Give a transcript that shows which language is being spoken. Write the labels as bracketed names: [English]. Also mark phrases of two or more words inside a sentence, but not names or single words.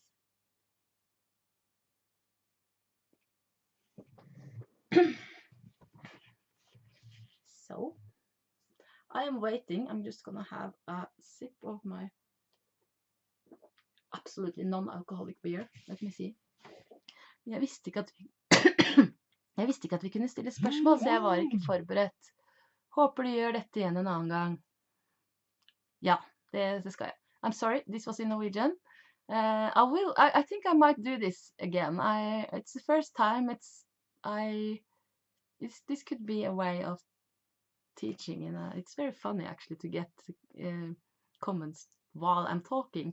[English] So, I am waiting. I'm just gonna have a sip of my absolutely non-alcoholic beer. Let me see. [Norwegian] Jeg visste ikke at vi kunne stille spørsmål, så jeg var ikke forberedt. Håper du gjør dette igjen en annen gang. Ja, det skal jeg. [English] I'm sorry, this was in Norwegian. I think I might do this again. It's the first time. This could be a way of teaching, and it's very funny actually to get comments while I'm talking.